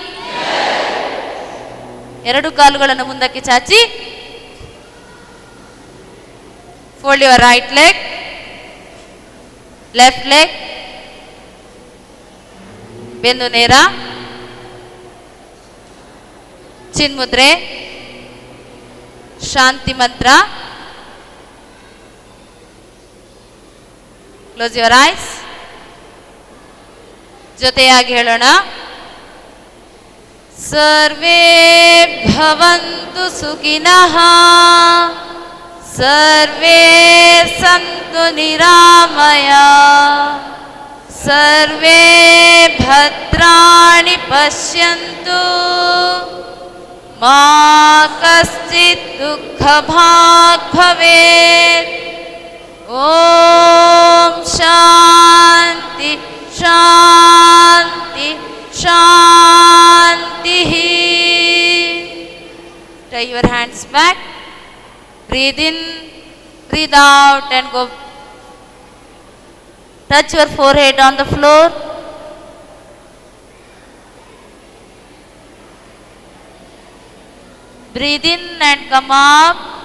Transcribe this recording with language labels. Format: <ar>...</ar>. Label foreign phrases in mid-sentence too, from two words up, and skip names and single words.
<kn>ಎರಡು ಕಾಲುಗಳನ್ನು ಮುಂದಕ್ಕೆ ಚಾಚಿ,</kn> <en>fold your right leg, left leg,</en> <kn>ಬೆನ್ನು ನೇರ, ಚಿನ್ಮುದ್ರೆ, ಶಾಂತಿ ಮಂತ್ರ.</kn> <en>close your eyes.</en> <kn>ಜೊತೆಯಾಗಿ ಹೇಳೋಣ.</kn> <sa>ಸರ್ವೇ ಭವಂತು ಸುಖಿನಃ, ಸರ್ವೇ ಸಂತು ನಿರಾಮಯ, ಸರ್ವೇ ಭದ್ರಾಣಿ ಪಶ್ಯಂತು, ಮಾ ಕಶ್ಚಿತ್ ದುಃಖ ಭಾಗ್ ಭವೇತ್. ಓಂ ಶಾಂತಿ ಶಾಂತಿ ಶಾಂತಿ.</sa> <en>Tie your hands back. Breathe in, breathe out and go. Touch your forehead on the floor. Breathe in and come up.</en>